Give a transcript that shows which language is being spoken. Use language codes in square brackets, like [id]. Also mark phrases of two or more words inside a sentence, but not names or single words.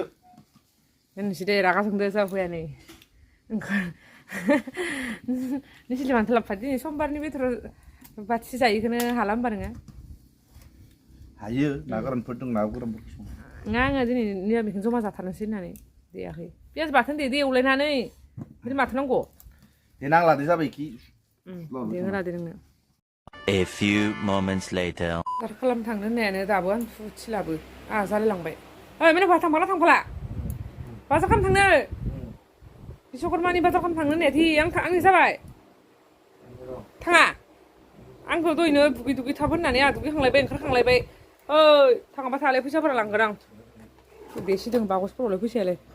[brx] दोननोसै दे रागा जोंदो जाफैया नै नोंसोरलाय मानोथो लाबोफादो दिनै समबारनि बेदर बाथि जायैखौनो हाला होमबा नोङो हायो ना गोरानफोर दं ना गोरानफोरखौ सं नङा आङो दिनै निरामिखौनो जमा जाथारनोसै होननानै देयाखै पियाज बाथोन दे एवलायनानै ओमफ्राय माथो नांगौ दे नांला दे जाबायखि दे होला दे नोंनो [en] A few moments later. [brx] दार खालामनो थांनो होननायानो दाबो आं फुथिलाबो आंहा जालायलांबाय ओइ माने बहा थांफाला बाजार खालामनो थांनो बिश्वकर्मानि बाजार खालामनो थांनो होननाया आंनि जाबाय थाङा आंखौ दहायनो दुगै थाब होननानै आंहा दुगैखांलायबाय ओंखारखांलायबाय ओइ थाङाबा थालाय फैसाफोरा लांगोन आं बेसे दं बागसफोरावलाय फैसायालाय